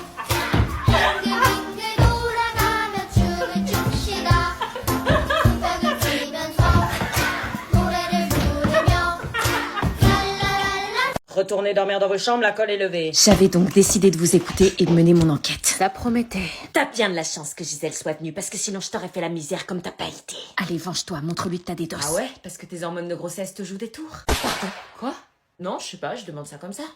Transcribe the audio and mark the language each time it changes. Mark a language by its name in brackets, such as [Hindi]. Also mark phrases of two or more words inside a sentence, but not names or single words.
[Korean] 빙글빙글 돌아가며 춤을 춥시다. 손뼉을 치면서 노래를 부르며 랄라랄라. [French] Retournez dormir dans vos chambres, la colle est levée. J'avais donc décidé de vous écouter et de mener mon enquête. Ça promettait. T'as bien de la chance que Gisèle soit venue, parce que sinon je t'aurais fait la misère comme t'as pas été. Allez, venge-toi, montre-lui que t'as des doses. Ah ouais? Parce que tes hormones de grossesse te jouent des tours? Pardon? Quoi? Non, je sais pas, je demande ça comme ça.